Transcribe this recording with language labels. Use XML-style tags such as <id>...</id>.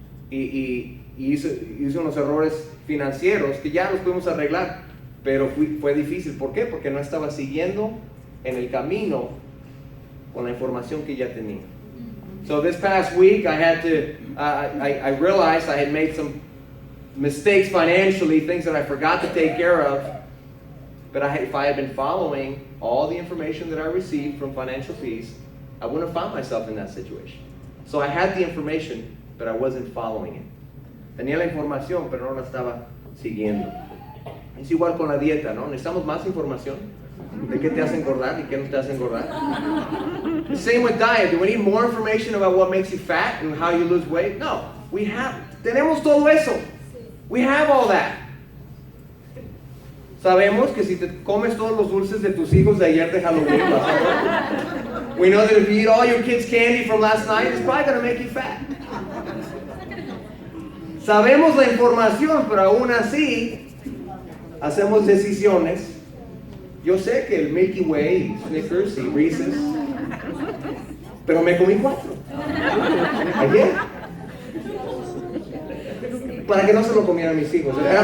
<es>Y hice unos errores financieros que ya los pudimos arreglar, pero fue difícil. ¿Por qué? Porque no estaba siguiendo en el camino con la información que ya tenía.</es> <en>So this past week I had to, I realized I had made some mistakes financially, things that I forgot to take care of. But if I had been following all the information that I received from Financial Peace, I wouldn't have found myself in that situation. So I had the information, but I wasn't following it.</en> <es>Tenía la información, pero no la estaba siguiendo. Es igual con la dieta, ¿no? Necesitamos más información de qué te hace engordar y qué no te hace engordar.</es> <en>The same with diet. Do we need more information about what makes you fat and how you lose weight?</en> <es>No, tenemos todo eso.</es> <en>We have all that.</en> <es>Sabemos que si te comes todos los dulces de tus hijos de ayer de Halloween, vas a engordar.</es> <en>We know that if you eat all your kids' candy from last night, it's probably going to make you fat.</en> <es>Sabemos la información, pero aún así hacemos decisiones. Yo sé que el Milky Way, Snickers y Reese's, pero me comí 4 ayer para que no se lo comieran mis hijos.</es>